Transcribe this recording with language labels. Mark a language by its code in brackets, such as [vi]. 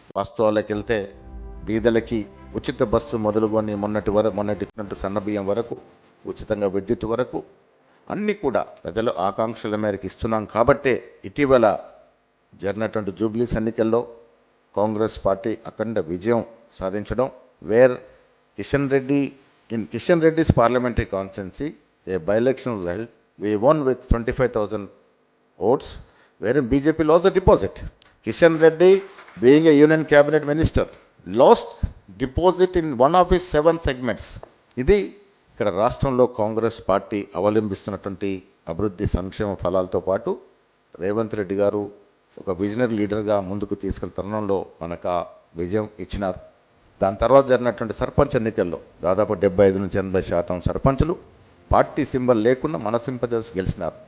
[te] వాస్తవాలకు వెళ్తే బీదలకి ఉచిత బస్సు మొదలుకొని మొన్నటి ఇచ్చినట్టు సన్నబియ్యం వరకు, ఉచితంగా విద్యుత్ వరకు అన్నీ కూడా ప్రజల ఆకాంక్షల మేరకు ఇస్తున్నాం. కాబట్టే ఇటీవల జరిగినటువంటి జూబ్లీస్ ఎన్నికల్లో కాంగ్రెస్ పార్టీ అఖండ విజయం సాధించడం. [en] Where Kishan Reddy's parliamentary constituency a by-election was held. We won with 25,000 votes, wherein BJP lost the deposit. Kishan Reddy, being a union cabinet minister, lost deposit in one of his 7 segments. [te] ఇది ఇక్కడ రాష్ట్రంలో Congress party అవలంబిస్తున్నటువంటి అభివృద్ధి సంక్షేమ ఫలాలతో పాటు రేవంత్ రెడ్డి గారు ఒక visionary లీడర్గా ముందుకు తీసుకెళ్తున్న తరుణంలో మనకు ఆ విజయం ఇచ్చినారు. దాని తర్వాత జరిగినటువంటి సర్పంచ్ ఎన్నికల్లో దాదాపు 75 నుంచి 80% సర్పంచులు పార్టీ సింబల్ లేకుండా మన సింపథైజర్స్ గెలిచినారు.